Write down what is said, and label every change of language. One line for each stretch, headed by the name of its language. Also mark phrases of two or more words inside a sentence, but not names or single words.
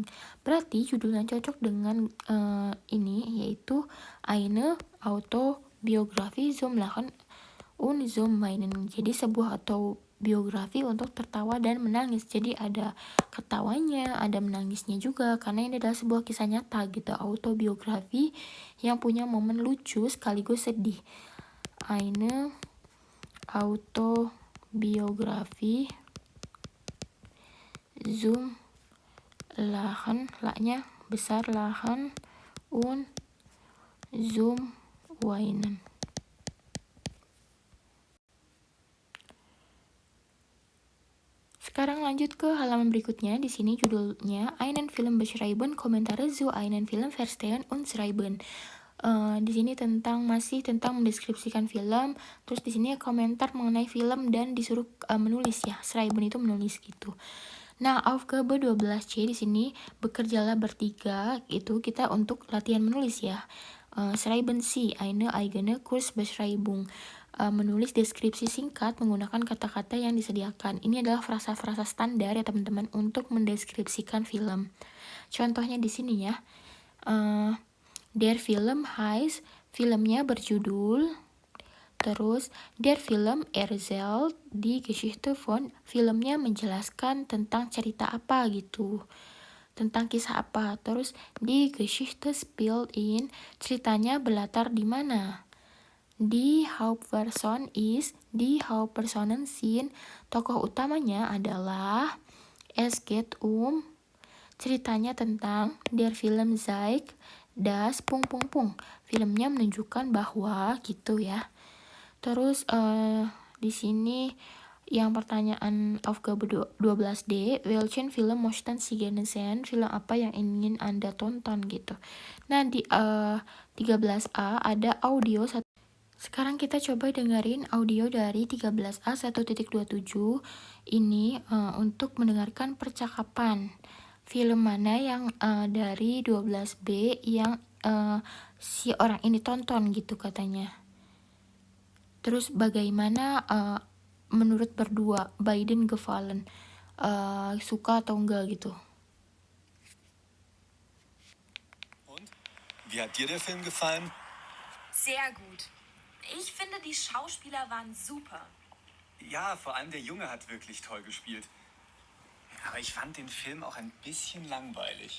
Indonesian: Berarti judulnya cocok dengan ini, yaitu
German: Eine Autobiografie zum Lachen und zum Weinen.
Indonesian: Jadi sebuah autobiografi untuk tertawa dan menangis. Jadi ada ketawanya, ada menangisnya juga, karena ini adalah sebuah kisah nyata gitu. Autobiografi yang punya momen lucu sekaligus sedih.
German: Eine Autobiografi zum Lachen,
Indonesian: laknya besar,
German: Lachen und zum Weinen.
Indonesian: Sekarang lanjut ke halaman berikutnya. Di sini judulnya
German: Einen Film beschreiben, Kommentare zu einen Film verstehen und schreiben.
Indonesian: Di sini masih tentang mendeskripsikan film, terus di sini komentar mengenai film dan disuruh menulis ya. Schreiben itu menulis gitu. Nah, Aufgabe 12C di sini bekerjalah bertiga, itu kita untuk latihan menulis ya.
German: Schreiben Sie eine eigene Kurzbeschreibung.
Indonesian: Menulis deskripsi singkat menggunakan kata-kata yang disediakan. Ini adalah frasa-frasa standar ya teman-teman untuk mendeskripsikan film. Contohnya di sini ya.
German: Der Film heißt,
Indonesian: filmnya berjudul.
German: Terus der Film erzählt die Geschichte von,
Indonesian: filmnya menjelaskan tentang cerita apa gitu, tentang kisah apa.
German: Terus die Geschichte spielt in,
Indonesian: ceritanya berlatar di mana.
German: Die Hauptperson ist, die Hauptpersonen sind,
Indonesian: tokoh utamanya adalah.
German: Es geht
Indonesian: ceritanya tentang.
German: Der Film zeigt das
Indonesian: filmnya menunjukkan bahwa gitu ya. Terus di sini yang pertanyaan Aufgabe 12D,
German: welchen Film möchten Sie gerne sehen?
Indonesian: Film apa yang ingin Anda tonton gitu. Nah, di 13A ada audio. Sekarang kita coba dengerin audio dari 13A 1.27 ini untuk mendengarkan percakapan. Film mana yang dari 12B yang si orang ini tonton gitu katanya. Terus bagaimana menurut berdua Biden gefallen, suka atau enggak gitu.
German: Und? Wie hat dir der Film gefallen? Sehr gut. Ich finde, die Schauspieler waren super. Ja, vor allem der Junge hat wirklich toll gespielt. Aber ich fand den Film auch ein bisschen langweilig.